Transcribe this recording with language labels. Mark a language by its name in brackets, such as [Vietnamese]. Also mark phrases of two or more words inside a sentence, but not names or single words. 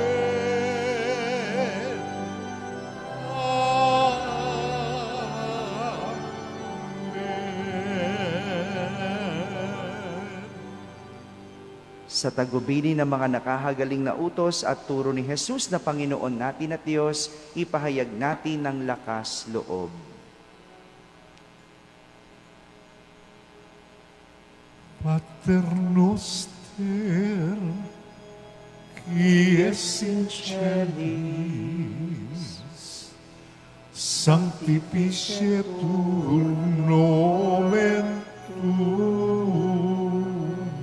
[Filipino] Amen. Sa tagubili ng mga nakahagaling na utos at turo ni Jesus na Panginoon natin at Diyos, ipahayag natin ng lakas loob. [Latin] Pater noster, qui es in celis, sanctificetur nomen tuum,